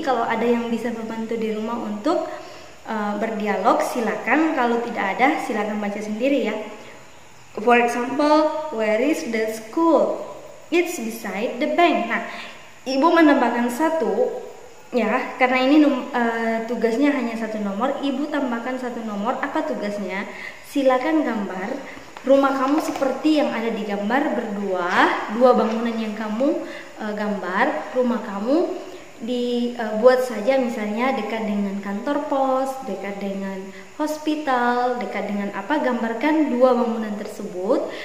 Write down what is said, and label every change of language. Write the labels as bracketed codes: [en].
[id] Kalau ada yang bisa membantu di rumah untuk berdialog, silakan. Kalau tidak ada, silakan baca sendiri, ya. [en] For example, where is the school? It's beside the bank. [id] Nah, Ibu menambahkan satu, ya, karena ini tugasnya hanya satu nomor. Ibu tambahkan satu nomor. Apa tugasnya? Silakan gambar rumah kamu seperti yang ada di gambar berdua. Dua bangunan yang kamu gambar, rumah kamu dibuat saja misalnya dekat dengan kantor pos, dekat dengan hospital, dekat dengan apa, gambarkan dua bangunan tersebut.